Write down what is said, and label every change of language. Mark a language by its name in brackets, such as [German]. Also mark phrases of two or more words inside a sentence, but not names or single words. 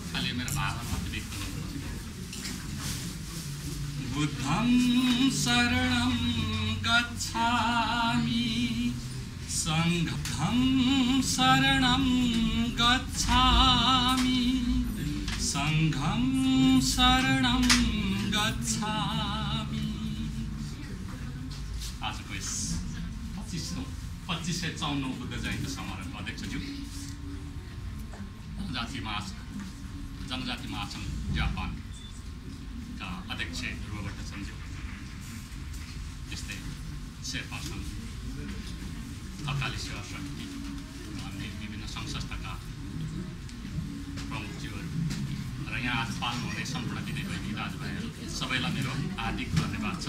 [Nepali] यो मेरो भावना मात्रै व्यक्त गर्नुपर्छ। [Pali] बुद्धं शरणं गच्छामि संघं शरणं गच्छामि संघं शरणं गच्छामि। [Nepali] आजको यस 2554 बुद्ध जयन्ती समारोहको अध्यक्षज्यू जनजाति महासङ्घ जापानका अध्यक्ष ध्रुव भट्टाचार्यज्यू, त्यस्तै शेर्पा सङ्घ, अकाली सेवा समिति, अन्य विभिन्न सङ्घ संस्थाका प्रमुखज्यूहरू र यहाँ आज पाल्नु हुने सम्पूर्ण दिदीबहिनी दाजुभाइहरू सबैलाई मेरो हार्दिक धन्यवाद छ।